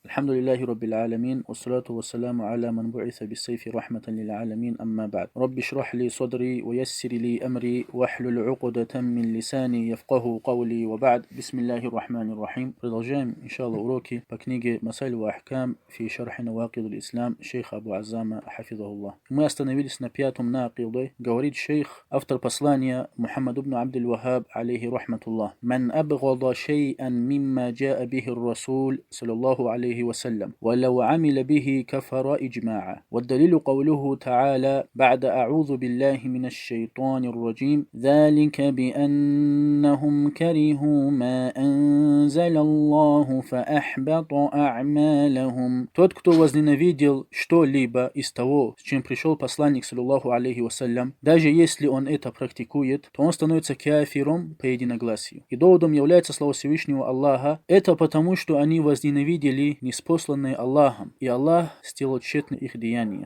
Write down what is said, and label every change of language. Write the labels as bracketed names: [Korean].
[Arabic] الحمد لله رب العالمين والصلاة والسلام على من بعث بالسيف رحمة للعالمين أما بعد رب اشرح لي صدري ويسر لي أمري واحلل عقدة من لساني يفقه قولي وبعد بسم الله الرحمن الرحيم. [Russian] Продолжаем, иншаллах, уроки по книге Масайль ва Ахкам фи шархи навакид аль-Ислам шейха Абу Аззама хафизахуллах. Мы остановились на пятом накиде. Говорит шейх, автор послания Мухаммад ибн Абдуль Вахаб алейхи рахматуллах: [Arabic] «Ман абгада шей'ан мимма джаа бихи ар-расул саллаллаху алейхи وسلم ولو عمل به كفر إجماعا. والدليل قوله تعالى بعد أعوذ بالله من الشيطان الرجيم ذلك بأنهم كرهوا ما أنزل الله فأحبط أعمالهم». [Russian] Тот, кто возненавидел что-либо из того, с чем пришел посланник саллаллаху алейхи вассалям, даже если он это практикует, то он становится кафиром по единогласию. И доводом является слова Всевышнего Аллаха. Это потому, что они возненавидели неспосланные Аллахом, и Аллах сделал тщетны их деяния.